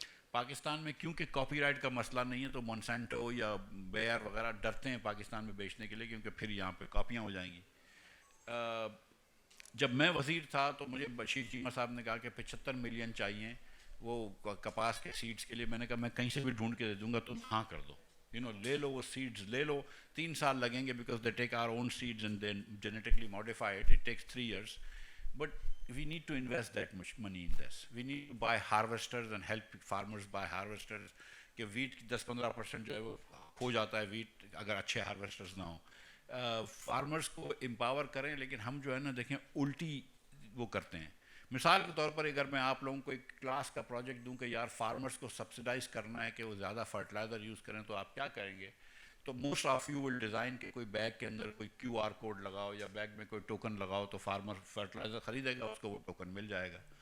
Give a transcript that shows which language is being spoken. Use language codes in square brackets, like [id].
[ur] پاکستان میں کیونکہ copy right کا مسئلہ نہیں ہے تو مونسینٹو یا بیئر وغیرہ ڈرتے ہیں پاکستان میں بیچنے کے لیے، کیونکہ پھر یہاں پہ کاپیاں ہو جائیں گی. جب میں وزیر تھا تو مجھے بشیر چیمہ صاحب نے کہا کہ 75 ملین چاہیے وہ کپاس کے سیڈز کے لیے. میں نے کہا میں کہیں سے بھی ڈھونڈ کے دے دوں گا، تم ہاں کر دو. لے لو وہ سیڈز لے لو. 3 سال لگیں گے [en] Because they take our own seeds and then genetically modify it. It takes 3 years. But we need to invest that much money in this. We need to buy harvesters and help farmers buy harvesters. [ur] کہ wheat 10-15% جو ہے وہ ہو جاتا ہے wheat اگر اچھے harvesters نہ ہوں. فارمرز کو امپاور کریں، لیکن ہم جو ہے نا دیکھیں الٹی وہ کرتے ہیں. مثال کے طور پر اگر میں آپ لوگوں کو ایک کلاس کا پروجیکٹ دوں کہ یار فارمرز کو سبسڈائز کرنا ہے کہ وہ زیادہ فرٹیلائزر یوز کریں، تو آپ کیا کریں گے؟ تو [en] most of you will design [ur] کہ کوئی بیگ کے اندر کوئی QR کوڈ لگاؤ یا بیگ میں کوئی ٹوکن لگاؤ، تو فارمر فرٹیلائزر خریدے گا، اس کو وہ ٹوکن مل جائے گا.